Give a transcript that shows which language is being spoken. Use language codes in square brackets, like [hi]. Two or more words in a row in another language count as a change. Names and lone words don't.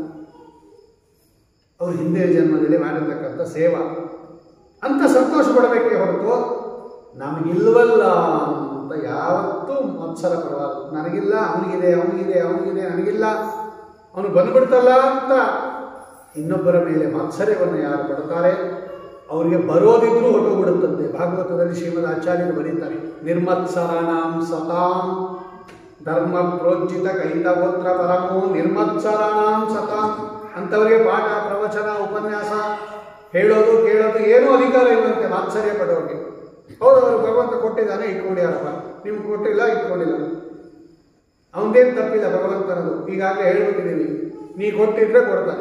[kn] ಅವರು ಹಿಂದಿನ ಜನ್ಮದಲ್ಲಿ ಮಾಡಿರ್ತಕ್ಕಂಥ ಸೇವಾ ಅಂತ ಸಂತೋಷ ಪಡಬೇಕೇ ಹೊರತು ನಮಗಿಲ್ವಲ್ಲ ಅಂತ ಯಾವತ್ತೂ ಮತ್ಸರ ಪಡಬಾರದು. ನನಗಿಲ್ಲ, ಅವನಿಗಿದೆ, ಅವನಿಗಿದೆ, ಅವನಿಗಿದೆ, ನನಗಿಲ್ಲ, ಅವನು ಬಂದ್ಬಿಡ್ತಲ್ಲ ಅಂತ ಇನ್ನೊಬ್ಬರ ಮೇಲೆ ಮಾತ್ಸರ್ಯವನ್ನು ಯಾರು ಪಡ್ತಾರೆ ಅವರಿಗೆ ಬರೋದಿದ್ರೂ ಹೊರಟೋಗ್ಬಿಡುತ್ತಂತೆ. ಭಾಗವತದಲ್ಲಿ ಶ್ರೀಮದ್ ಆಚಾರ್ಯರು ಬರೀತಾರೆ, [sa] ನಿರ್ಮತ್ಸರಾಣಾಂ ಸತಾಂ ಧರ್ಮ ಪ್ರೋಜ್ಜಿತ ಕೈತಗೋತ್ರ ಪರಮೋ ನಿರ್ಮತ್ಸರಾಣಾಂ ಸತಾಂ. [kn] ಅಂಥವರಿಗೆ ಪಾಠ ಪ್ರವಚನ ಉಪನ್ಯಾಸ ಹೇಳೋದು ಕೇಳೋದು ಏನೂ ಅಧಿಕಾರ ಇಲ್ಲಂತೆ ಮಾತ್ಸರ್ಯ ಪಡೋರಿಗೆ. ಹೌದು, ಅವರು ಭಗವಂತ ಕೊಟ್ಟಿದ್ದಾನೆ, ಇಟ್ಕೊಂಡಿಯಾರಪ್ಪ. ನಿಮ್ಗೆ ಕೊಟ್ಟಿಲ್ಲ, ಇಟ್ಕೊಂಡಿಲ್ಲ, ಅವನದೇನು ತಪ್ಪಿಲ್ಲ ಭಗವಂತನದು. ಈಗಾಗಲೇ ಹೇಳ್ಬಿಟ್ಟಿದ್ದೀವಿ, ನೀ ಕೊಟ್ಟಿದ್ರೆ ಕೊಡ್ತಾರೆ.